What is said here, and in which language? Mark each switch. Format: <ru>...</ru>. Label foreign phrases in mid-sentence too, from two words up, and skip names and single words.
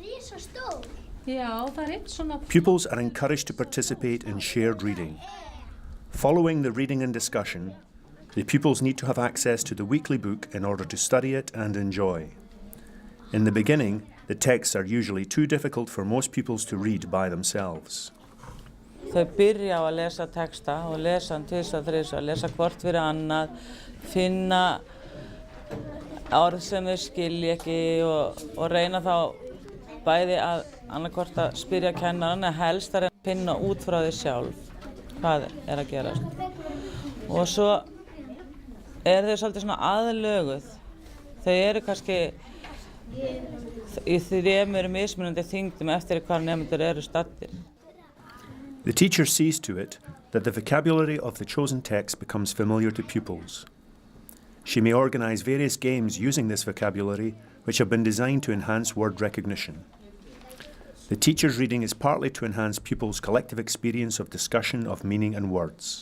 <en>Pupils are encouraged to participate in shared reading. Following the reading and discussion, the pupils need to have access to the weekly book in order to study it and enjoy. In the beginning, the texts are usually too difficult for most pupils to read by themselves.</en> <is>Þau byrja á að lesa texta og lesa hann tvisvar, þrisvar, lesa hvort fyrir annað, finna orð sem þau skilja ekki og reyna þá bæði að annarkvort að spyrja kennarann eða helst að reyna að finna út frá því sjálf hvað að gerast. Og svo þau svolítið svona aðlöguð. Þau eru kannski í 3 mismunandi þyngdum eftir hvar nemendur eru staddir.</is> <en>The teacher sees to it that the vocabulary of the chosen text becomes familiar to pupils. She may organize various games using this vocabulary, which have been designed to enhance word recognition. The teacher's reading is partly to enhance pupils' collective experience of discussion of meaning and words.</en>